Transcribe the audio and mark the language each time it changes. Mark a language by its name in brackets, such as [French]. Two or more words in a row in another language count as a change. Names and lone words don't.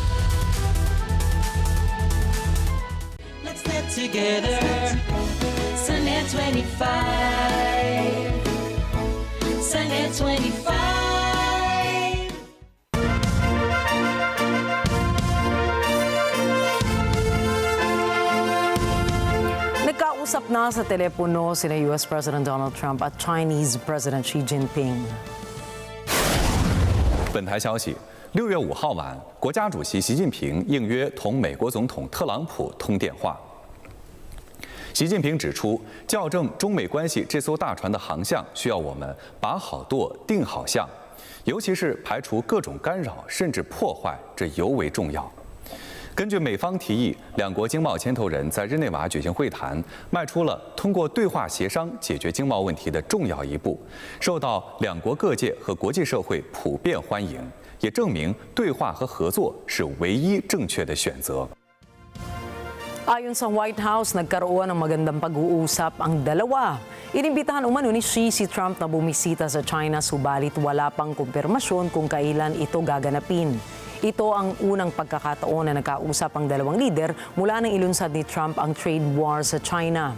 [English] Let's net together sa NET25. [Filipino] Sa NET25. Nagkausap na sa telepono sina US President Donald Trump at Chinese President Xi Jinping. [Chinese] 本台消息，6月5号晚，国家主席习近平应约同美国总统特朗普通电话。习近平指出，校正中美关系这艘大船的航向，需要我们把好舵定好向，尤其是排除各种干扰甚至破坏，这尤为重要。根据美方提议，两国经贸牵头人在日内瓦举行会谈，迈出了通过对话协商解决经贸问题的重要一步，受到两国各界和国际社会普遍欢迎，也证明对话和合作是唯一正确的选择。 [Filipino] Ayon sa White House, nagkaroon ng magandang pag-uusap ang dalawa. Inimbitahan umano ni Xi si Trump na bumisita sa China, subalit wala pang kumpirmasyon kung kailan ito gaganapin. Ito ang unang pagkakataon na nagkausap ang dalawang lider mula nang ilunsad ni Trump ang trade war sa China.